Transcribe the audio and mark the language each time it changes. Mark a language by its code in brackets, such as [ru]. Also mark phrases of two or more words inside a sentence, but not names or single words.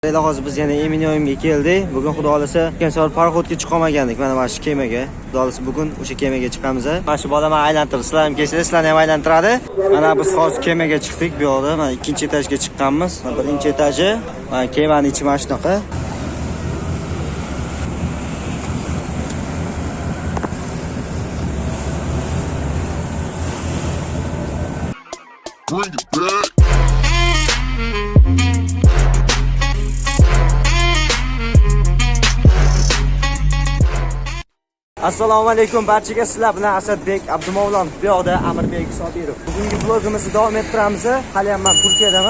[uz] Hozir biz yana Eminyoyimga keldik. Bugun xudo xolasa o'tgan safar paraxodga chiqa olmagandik. Mana shu kemaga. Xudo xolasa bugun o'sha kemaga chiqamiz. Mana shu bola meni aylantirdi. Sizlar ham kelsanglar, sizlarni ham aylantiradi. Mana biz hozir kemaga chiqdik. Bu yoqda mana ikkinchi etajga chiqqanmiz. Mana birinchi etaji, mana kemaning ichi mana shunaqa. [en] Bring it back. [uz] Assalomu alaykum barchaga, sizlar bilan Asadbek Abdumavlon, bu yoqda Amirbek Sobirov. Bugungi vlogimizni davom ettiramiz. Hali ham men Turkiyadaman.